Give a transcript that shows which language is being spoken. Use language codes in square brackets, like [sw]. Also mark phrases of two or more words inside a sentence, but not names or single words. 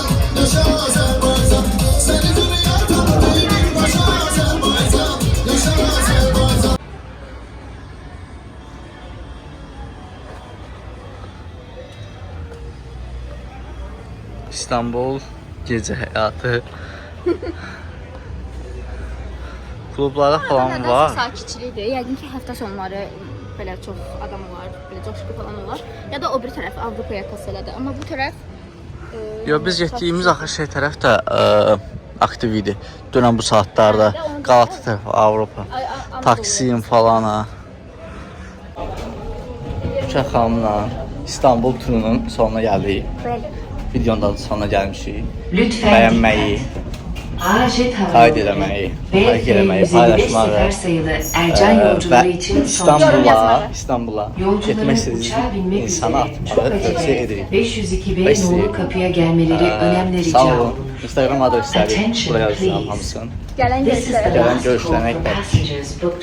[tr] Yaşa Azerbaycan. Seni dünyada bir başa Azerbaycan. Yaşa Azerbaycan. [az] İstanbul gece həyatı. Klublara falan var. Sakitçilikdir. Yəqin ki, həftə sonları belə çox adam olar, belə coşqu falan olar. Ya da o bir tərəf Avropa yakası elədir. Amma bu tərəf Yo, biz getdiyimiz axı şey tərəf də aktiv idi. Dünən bu saatlarda Qalata tərəf Avropa. Taksim falan ha. Uşaq xanımla İstanbul turunun sonuna gəldik. Videonun da sonuna gəlmişik. [tr] Lütfen [az] Bəyənməyi, Ajet kayd eləməyi, like eləməyi, paylaşmağı [tr] sefer sayılı Ercan yolcuları [az] və [tr] için son [az] İstanbula getmək [tr] yolcuların uçağa [az] istədiyiniz [tr] binmek [az] insana [tr] üzere çok [az] atmağı tövsiyə [tr] acele [az] edirik. [tr] 502B nolu kapıya gelmeleri önemli rica [az] Sağ olun. olun. Instagram adresləri [en] Attention, [az] buraya yazıram [en] please. [az] hamısını. gələn [en] This is the [az] gözlərə. [tr] Gelen [en] last [tr] görüşlerine [en] call for [tr] kadar. [en] passengers booked